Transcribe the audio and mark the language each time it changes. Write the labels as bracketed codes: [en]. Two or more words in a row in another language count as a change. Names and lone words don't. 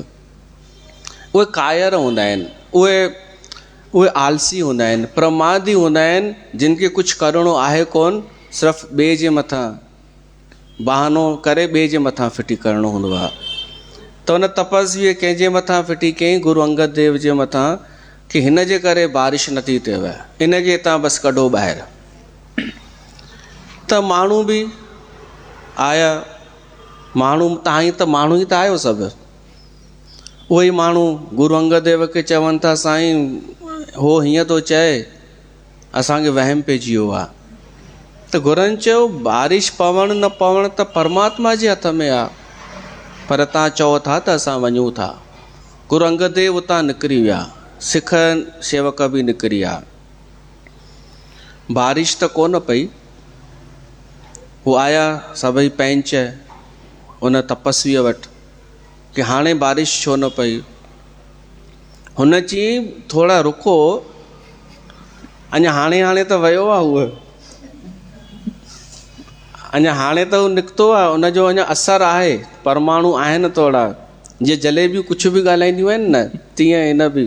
[sd] उहे कायर हूंदा आहिनि, उहे आलसी हूंदा आहिनि, प्रमादी हूंदा आहिनि, जिन खे कुझु करिणो आहे कोन, सिर्फ़ु ॿिए जे मथां बहानो करे ॿिए जे मथां फिटी करिणो हूंदो आहे। त हुन तपस्वीअ कंहिंजे मथां फिटी कयईं, गुरु अंगद देव जे मथां, की हिन जे करे बारिश नथी थिएव, इनखे तव्हां बसि कढो ॿाहिरि। त माण्हू बि आया, माण्हू माण्हू ई त आयो सभु। उहे ई माण्हू गुरु अंगद देव खे चवनि था, साईं हो हीअं थो चए, असांखे वहम पइजी वियो आहे। त गुरुनि चयो, बारिश पवणु न पवणु त परमात्मा जे हथ में आहे, पर तव्हां चओ था त असां वञूं था। गुरु अंगद देव उतां निकिरी विया, सिख सेवक बि निकिरी विया। बारिश त कोन पई। हू आया सभई पंच उन तपस्वीअ वटि कि हाणे बारिश छो न पई। हुन चई, थोरा रुको, अञा हाणे त वियो आहे उहो, अञा हाणे त हू निकितो आहे, उनजो अञा असरु आहे, परमाणु आहिनि थोरा, जीअं जलेबियूं कुझु बि ॻाल्हाईंदियूं आहिनि न, तीअं हिन बि।